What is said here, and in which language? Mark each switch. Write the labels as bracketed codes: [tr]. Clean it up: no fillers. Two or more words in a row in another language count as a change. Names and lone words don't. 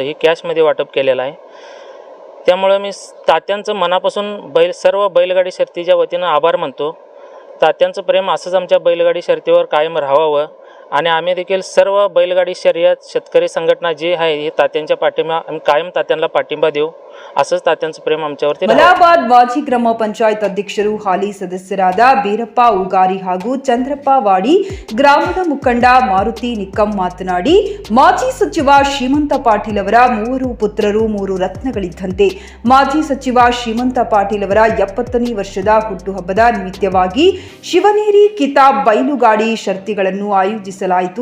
[mr] हे कॅशमध्ये वाटप केलेलं आहे. त्यामुळे मी तात्यांचं मनापासून सर्व बैलगाडी शर्यतीच्या वतीनं आभार मानतो. तात्यांचं प्रेम असंच आमच्या बैलगाडी शर्यतीवर कायम राहावं आणि आम्ही देखील सर्व बैलगाडी शर्यत शेतकरी संघटना जी आहे हे तात्यांच्या पाठिंबा आम्ही कायम तात्यांना पाठिंबा देऊ. असंच तात्यांचं प्रेम आमच्यावरती. [kn] ಮಲಾಬಾದ್ ಮಾಜಿ ಗ್ರಾಮ ಪಂಚಾಯತ್ ಅಧ್ಯಕ್ಷರು ಹಾಲಿ ಸದಸ್ಯರಾದ ಬೀರಪ್ಪ ಉಗಾರಿ ಹಾಗೂ ಚಂದ್ರಪ್ಪ ವಾಡಿ ಗ್ರಾಮದ ಮುಖಂಡ ಮಾರುತಿ ನಿಕ್ಕಂ ಮಾತನಾಡಿ, ಮಾಜಿ ಸಚಿವ ಶ್ರೀಮಂತ ಪಾಟೀಲ್ ಅವರ 3 ಪುತ್ರರು 3 ರತ್ನಗಳಿದ್ದಂತೆ. ಮಾಜಿ ಸಚಿವ ಶ್ರೀಮಂತ ಪಾಟೀಲ್ ಅವರ 70ನೇ ವರ್ಷದ ಹುಟ್ಟುಹಬ್ಬದ ನಿಮಿತ್ತವಾಗಿ ಶಿವನೇರಿ ಕಿತಾಬ್ ಬೈಲುಗಾಡಿ ಶರ್ತಿಗಳನ್ನು ಆಯೋಜಿಸಲಾಯಿತು.